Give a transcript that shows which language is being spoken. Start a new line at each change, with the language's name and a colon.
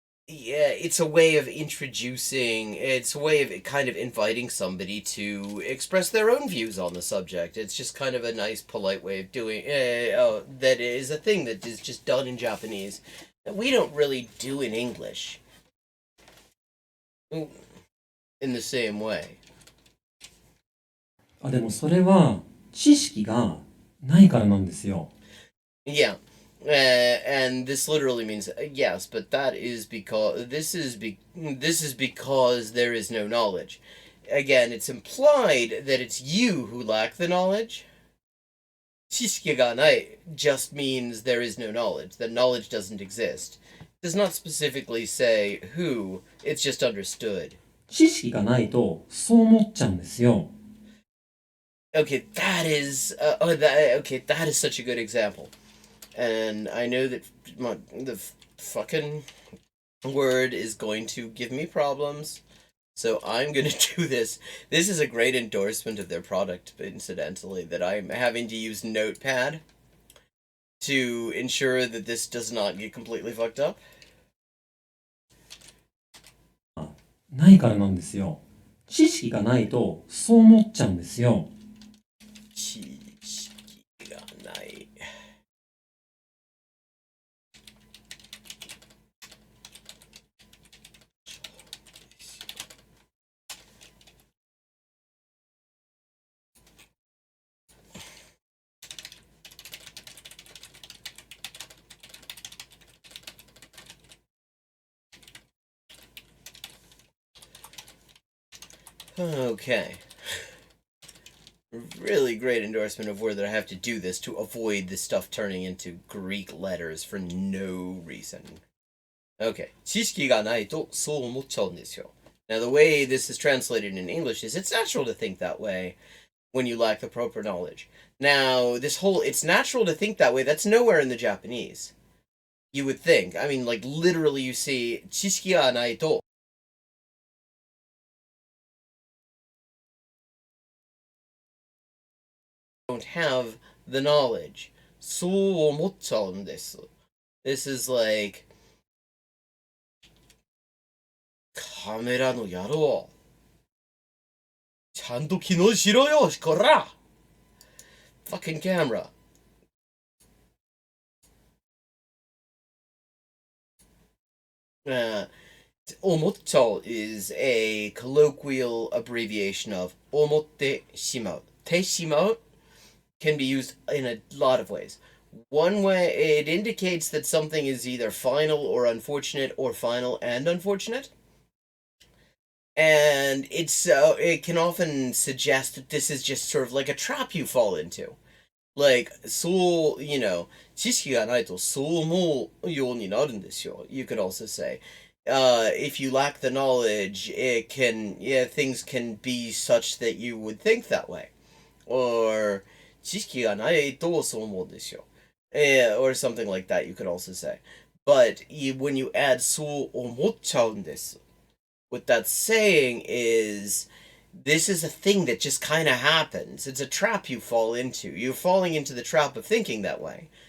English: Yeah, it's a way of it's a way of kind of inviting somebody to express their own views on the subject. It's just kind of a nice, polite way of doing that is a thing that is just done in Japanese that we don't really do in English in the same way.
Japanese: あ、でもそれは知識がないからなんですよ。
English: Yeah. And this literally means yes, but that is because this is because there is no knowledge. Again, it's implied that it's you who lack the knowledge.
Japanese: 知識がない
English: just means there is no knowledge, that knowledge doesn't exist. It does not specifically say who, it's just understood.
Japanese: 知識がないとそう思っちゃうんですよ。
English: Okay, that is that is such a good example. And I know that the fucking word is going to give me problems, so I'm gonna do this. This is a great endorsement of their product, incidentally, that I'm having to use Notepad to ensure that this does not get completely fucked up.
Japanese: ないからなんですよ。知識がないとそう思っちゃうんですよ。知識がない。
English: Okay. Really great endorsement of where that I have to do this to avoid this stuff turning into Greek letters for no reason. Okay.
Japanese: 知識がないとそう思っちゃうんですよ.
English: Now, the way this is translated in English is it's natural to think that way when you lack the proper knowledge. Now, it's natural to think that way, that's nowhere in the Japanese. You would think. I mean, like, literally you see,
Japanese: 知識がないと
English: don't have the knowledge.
Japanese: そう思っちゃうんです.
English: This is like,
Japanese: カメラの野郎。ちゃんと機能しろよ、こら
English: Fucking camera. Omotto is a colloquial abbreviation of omotte shimau. Te shimau can be used in a lot of ways. One way, it indicates that something is either final or unfortunate, or final and unfortunate. And it can often suggest that this is just sort of like a trap you fall into. Like, so, you know,
Japanese: 知識がないとそう思うようになるんですよ.
English: You could also say, if you lack the knowledge, things can be such that you would think that way. Or,
Japanese: 知識がないとそう思うんですよ.
English: Or something like that, you could also say. But when you add
Japanese: そう思っちゃうんです,
English: what that's saying is this is a thing that just kind of happens. It's a trap you fall into. You're falling into the trap of thinking that way.